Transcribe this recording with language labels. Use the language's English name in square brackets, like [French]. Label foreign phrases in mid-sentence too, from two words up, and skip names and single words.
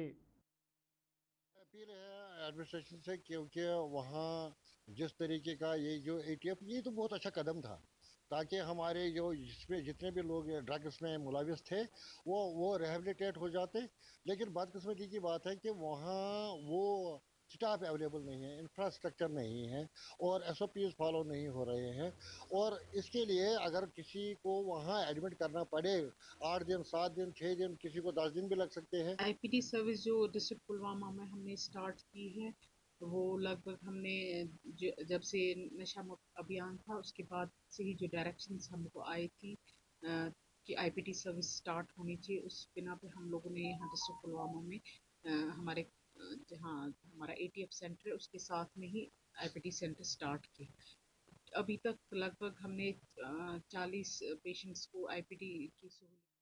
[Urdu] اپیل ہے ایڈمنسٹریشن سے کیونکہ وہاں جس طریقے کا یہ جو ATF یہ تو بہت اچھا قدم تھا تاکہ ہمارے جو جتنے بھی لوگ ڈرگس میں ملوث تھے وہ ریہیبلیٹیٹ ہو جاتے، لیکن بدقسمتی کی بات ہے کہ وہاں وہ [English] staff available [Urdu] نہیں ہے، انفراسٹرکچر نہیں ہے اور [English] SOPs follow [Urdu] نہیں ہو رہے ہیں، اور اس کے لیے اگر کسی کو وہاں ایڈمٹ کرنا پڑے 8 دن 7 دن 6 دن کسی کو 10 دن بھی لگ سکتے ہیں۔ [English] IPD service [Urdu] جو ڈسٹرکٹ پلوامہ میں ہم نے اسٹارٹ کی ہے وہ لگ بھگ ہم نے جب سے نشہ مکت ابھیان تھا اس کے بعد سے ہی جو ڈائریکشنز ہم کو آئی تھی کہ [English] IPD service start [Urdu] ہونی چاہیے، اس بنا پہ ہم لوگوں نے یہاں ڈسٹرکٹ پلوامہ میں ہمارے جہاں ہمارا [English] ATF center [Urdu] ہے اس کے ساتھ میں ہی [English] IPD center start [Urdu] کیا۔ ابھی تک لگ بھگ ہم نے 40 پیشنٹس کو IPD کی سہولت۔